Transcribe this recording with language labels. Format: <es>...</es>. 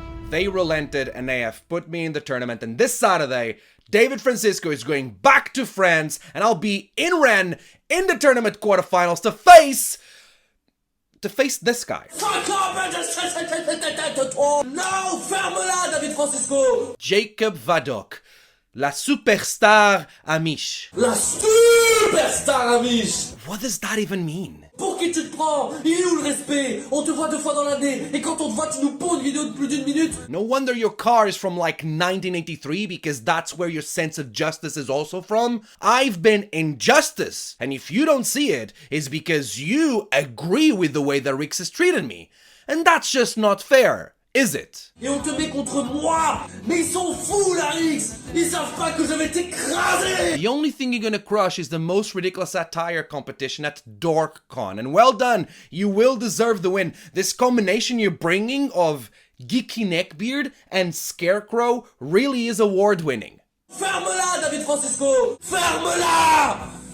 <en>They relented, and they have put me in the tournament, and this Saturday, David Francisco is going back to France, and I'll be in Rennes in the tournament quarterfinals to face this guy.</en> <fr>No, ferme-la, David Francisco. Jacob Vadocq, la superstar amiche. La superstar amiche.</fr> <en>What does that even mean?</en> <fr>Pour qui tu te prends? Il est où le respect? On te voit 2 fois dans l'année, et quand on te voit, tu nous poses une vidéo de plus d'1 minute.</fr> <en>No wonder your car is from like 1983, because that's where your sense of justice is also from. I've been injustice, and if you don't see it, it's because you agree with the way that Rixe has treated me. And that's just not fair, is it?</en> <fr>Et on te met contre moi. Mais ils sont fous, la Rixe. Ils savent pas que je vais t'écraser.</fr> <en>The only thing you're gonna crush is the most ridiculous attire competition at DorkCon. And well done, you will deserve the win. This combination you're bringing of geeky neckbeard and scarecrow really is award-winning.</en> <fr>Ferme-la, David Francisco. Ferme-la.</fr>